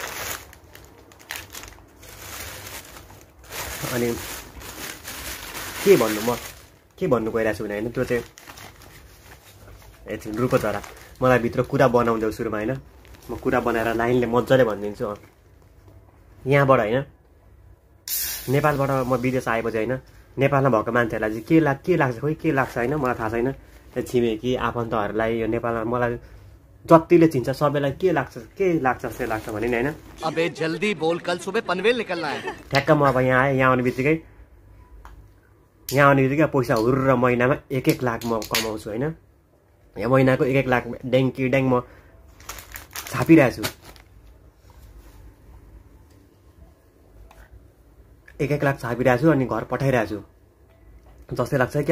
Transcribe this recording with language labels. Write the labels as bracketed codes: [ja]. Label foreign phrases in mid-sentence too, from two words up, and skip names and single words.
[ne] अनि के भन्नु गइरहेको छु भने होइन, त्यो चाहिँ एकछिन [hi] रुको जरा, [ne] मलाई भित्र कुरा बनाउँदै सुरुमा होइन, म कुरा बनाएर लाइनले मजाले भनिदिन्छु। यहाँबाट होइन नेपालबाट म विदेश आएपछि होइन नेपालमा भएको मान्छेहरूलाई चाहिँ के लाग्छ खोइ के लाग्छ होइन मलाई थाहा छैन। छिमेकी आफन्तहरूलाई यो नेपालमा मलाई जतिले चिन्छ सबैलाई के लाग्छ जस्तै लाग्छ भने नि होइन। [hi] अबे जल्दी बोल, कल सुबह पनवेल निकलना है। [ne] ठ्याक्क म अब यहाँ आएँ, यहाँ आउने बित्तिकै पैसा हुर्र महिनामा 1-1 लाख म कमाउँछु होइन। यहाँ महिनाको 1-1 लाख ड्याङ म छापिरहेछु। 1-1 लाख छापिरहेको छु अनि घर पठाइरहेको छु जस्तै लाग्छ क्या।